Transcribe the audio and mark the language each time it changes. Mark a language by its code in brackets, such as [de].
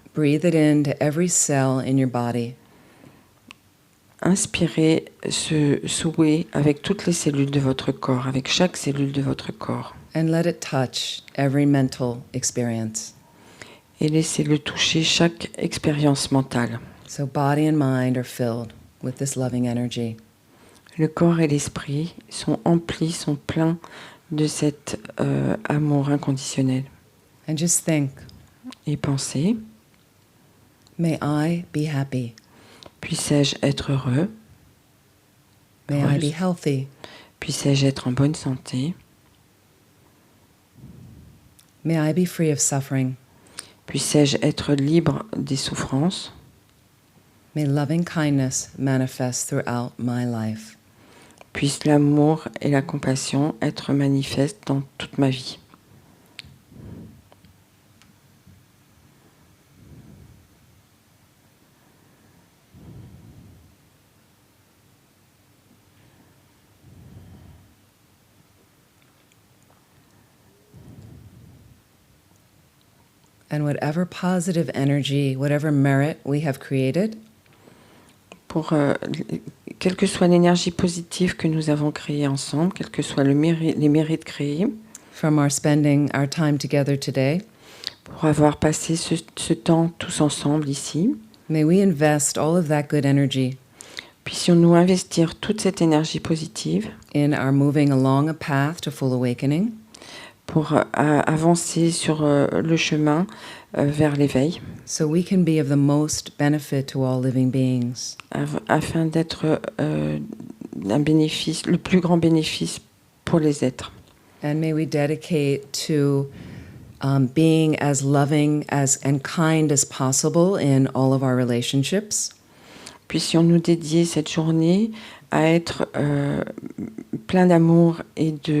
[en] breathe it into every cell in your body. [fr] Inspirez ce souhait avec toutes les cellules de votre corps, avec chaque cellule de votre corps. [en] And let it touch every mental experience. [fr] Et laissez-le toucher chaque expérience mentale. [en] So body and mind are filled with this loving energy. [fr] Le corps et l'esprit sont emplis, sont pleins de cet amour inconditionnel. [en] And just think, [fr] Et pensez, [en] may I be happy? [fr] puissais-je être heureux? [en] May I be healthy? [fr] Puissais-je être en bonne santé? [en] May I be free of suffering? [fr] Puissais-je être libre des souffrances? [en] May loving kindness manifest throughout my life. [fr] Puisse l'amour et la compassion être manifestes dans toute ma vie. [en] And whatever positive energy, whatever merit we have created, [fr] Pour quelle que soit l'énergie positive que nous avons créée ensemble, quels que soient les mérites créés, [en] from our spending our time together today, [fr] pour avoir passé ce temps tous ensemble ici, [en] may we invest all of that good energy [fr] puissions-nous investir toute cette énergie positive [en] in our moving along a path to full awakening, [fr] pour avancer sur le chemin vers l'éveil, [en] so we can be of the most benefit to all living beings. [fr] afin d'être un bénéfice, le plus grand bénéfice pour les êtres. [en] And may we dedicate to being as loving and kind as possible in all of our relationships. [fr] Puissions-nous dédier cette journée à être plein d'amour et